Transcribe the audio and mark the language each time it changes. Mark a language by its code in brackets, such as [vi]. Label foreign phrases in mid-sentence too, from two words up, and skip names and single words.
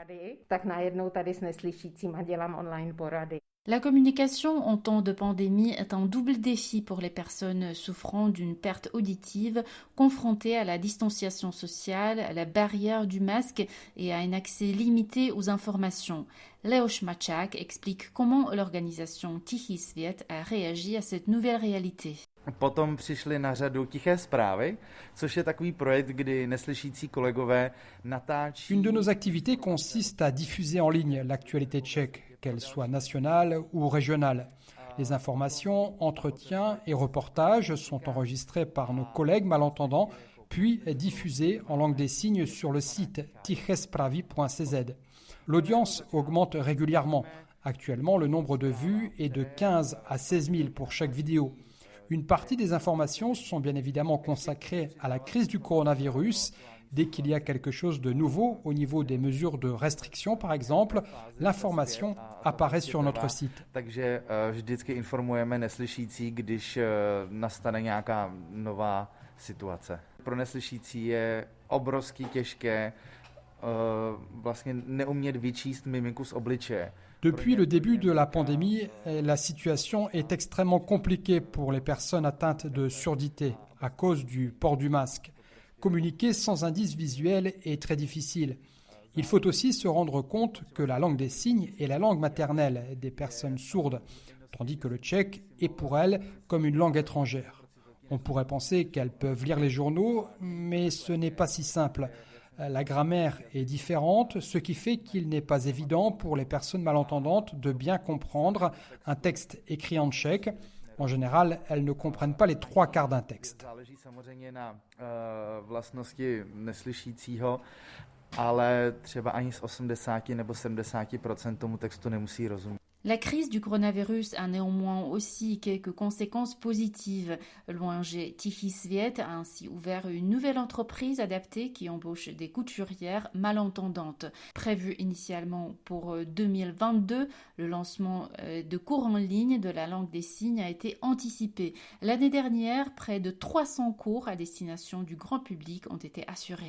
[fr] La communication en temps de pandémie est un double défi pour les personnes souffrant d'une perte auditive, confrontées à la distanciation sociale, à la barrière du masque et à un accès limité aux informations. Leoš Mačák explique comment l'organisation Tichý svět a réagi à cette nouvelle réalité. [cs] Potom přišly na řadu Tiché zprávy, což je takový projekt, kdy neslyšící kolegové natáčí. [fr] Une de nos activités consiste à diffuser en ligne l'actualité tchèque, qu'elle soit nationale ou régionale. Les informations, entretiens et reportages sont enregistrés par nos collègues malentendants, puis diffusés en langue des signes sur le site tichespravy.cz. L'audience augmente régulièrement. Actuellement, le nombre de vues est de 15 à 16 000 pour chaque vidéo. Une partie des informations sont bien évidemment consacrées à la crise du coronavirus. Dès qu'il y a quelque chose de nouveau au niveau des mesures de restriction, par exemple, l'information apparaît sur notre site. [cs] Takže vždycky informujeme neslyšící, když nastane nějaká nová situace. Pro neslyšící je obrovsky těžké vlastně neumět vyčíst mimiku z obličeje. [fr] Depuis le début de la pandémie, la situation est extrêmement compliquée pour les personnes atteintes de surdité à cause du port du masque. Communiquer sans indice visuel est très difficile. Il faut aussi se rendre compte que la langue des signes est la langue maternelle des personnes sourdes, tandis que le tchèque est pour elles comme une langue étrangère. On pourrait penser qu'elles peuvent lire les journaux, mais ce n'est pas si simple. La grammaire est différente, ce qui fait qu'il n'est pas évident pour les personnes malentendantes de bien comprendre un texte écrit en tchèque. En général, elles ne comprennent pas les 3/4 d'un texte. [cs] Záleží samozřejmě na vlastnosti neslyšícího, ale třeba ani z 80 nebo 70% tomu textu nemusí rozumět. [fr] La crise du coronavirus a néanmoins aussi quelques conséquences positives. L'ONG Tichý svět a ainsi ouvert une nouvelle entreprise adaptée qui embauche des couturières malentendantes. Prévu initialement pour 2022, le lancement de cours en ligne de la langue des signes a été anticipé. L'année dernière, près de 300 cours à destination du grand public ont été assurés.